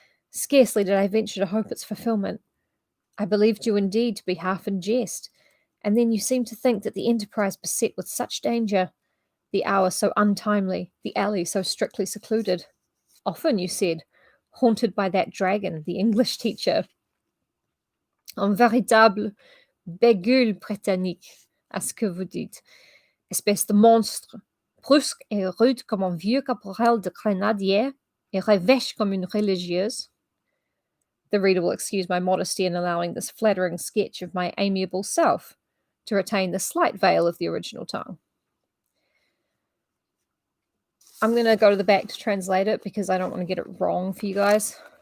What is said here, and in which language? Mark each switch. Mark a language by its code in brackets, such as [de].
[en] Scarcely did I venture to hope its fulfillment. I believed you indeed to be half in jest, and then you seemed to think that the enterprise beset with such danger, the hour so untimely, the alley so strictly secluded. Often, you said, haunted by that dragon, the English teacher. [fr] Un véritable bégule britannique, à ce que vous dites. Espèce de monstre, brusque et rude comme un vieux caporal de grenadiers, et revêche comme une religieuse. [en] The reader will excuse my modesty in allowing this flattering sketch of my amiable self to retain the slight veil of the original tongue. I'm going to go to the back to translate it because I don't want to get it wrong for you guys.